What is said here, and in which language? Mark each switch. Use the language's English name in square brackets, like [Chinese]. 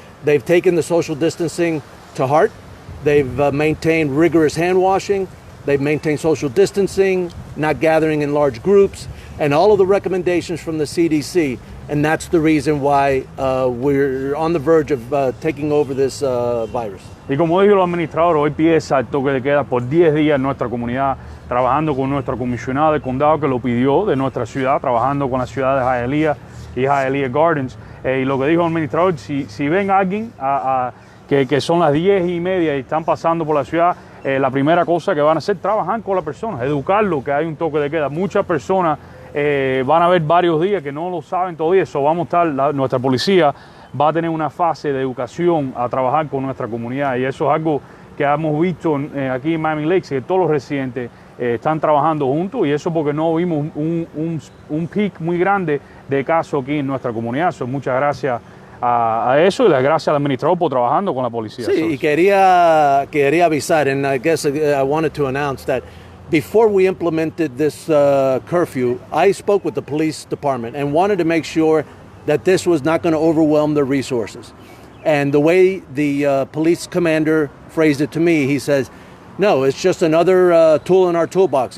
[English] They've taken the social distancing to heart. They've maintained rigorous hand washing. They've maintained social distancing, not gathering in large groups, and all of the recommendations from the CDC. And that's the reason why we're on the verge of taking over this virus. [Spanish] Y como dijo el administrador, hoy empieza el toque de queda por 10 días en nuestra comunidad, trabajando con nuestro comisionado del condado que lo pidió de nuestra ciudad, trabajando con la ciudad de Hialeah y Hialeah Gardens. Y lo que dijo el administrador, si ven a alguien que son las 10:30 y están pasando por la ciudad, la primera cosa que van a hacer es trabajar con la persona, educarlo que hay un toque de queda. Muchas personas van a haber varios días que no lo saben todavía. Eso vamos a estar, nuestra policía va a tener una fase de educación a trabajar con nuestra comunidad, y eso es algo que hemos visto aquí en Miami Lakes, que todos los residentes están trabajando juntos, y eso porque no vimos un peak muy grande de casos aquí en nuestra comunidad. So, muchas gracias a eso, y las gracias al administrador por trabajando con la policía. Sí, y quería avisar, [English] and I guess I wanted to announce that before we implemented this curfew, I spoke with the police department and wanted to make sure that this was not going to overwhelm their resources. And the way the police commander phrased it to me, he says, no, it's just another tool in our toolbox.